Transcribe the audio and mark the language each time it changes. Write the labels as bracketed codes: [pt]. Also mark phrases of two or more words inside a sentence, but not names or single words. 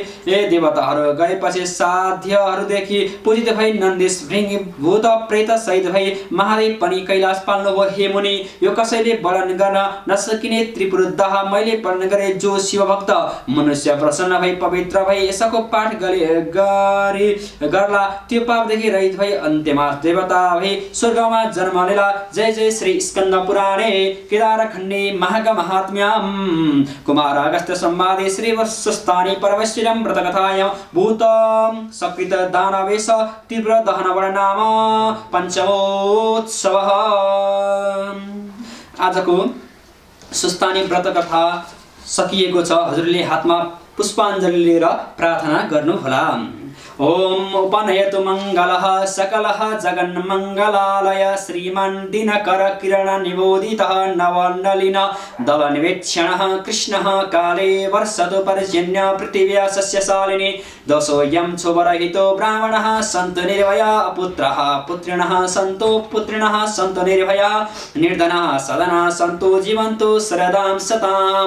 [ne] देवताहरू गएपछि साध्यहरूदेखि पूजित भई नन्देश भृङ्गी भूत प्रेत सहित भई महादेव पनि कैलाश पाल्नुभयो। हे मुनि, यो कसैले वर्णन गर्न नसकिने त्रिपुर दाह मैले वर्णन गरे। जो शिवभक्त मनुष्य प्रसन्न भई पवित्र भई यसको पाठ गर्ला त्यो पापदेखि रहित भई अन्त्यमा देवता भई स्वर्गमा जन्म लिला। [sa] जय जय श्री स्कन्द पुराणे केदारखण्डे महाग महात्म्यम कुमार अगस्त्य संवादे श्री वत्सस्थानी परमेश्वरम व्रतकथायां भूत सकृत दानवेश तीव्र दहन वर्णनाम पंचमोत्सवः। [ne] आजको सुस्तानी व्रत कथा सकिएको छ। हजुरले हातमा पुष्पाञ्जली लिएर प्रार्थना गर्नुहोला। [sa] ओम उपनयतु मंगलः सकलः जगन्मंगलालय श्रीमान् दिनकर किरण निबोधितः नवनलिन दलनिवेक्षणः कृष्णः काले वर्षतु पर्जन्य पृथिव्या सस्यशालिनी दशोऽयं क्षुभरहितो ब्राह्मणः सन्तु निर्भया पुत्रः पुत्रिणः सन्तु पुत्रिणः सन्तु निर्भया निर्धनः सदनः सन्तु जीवन्तु शरदां शताम्।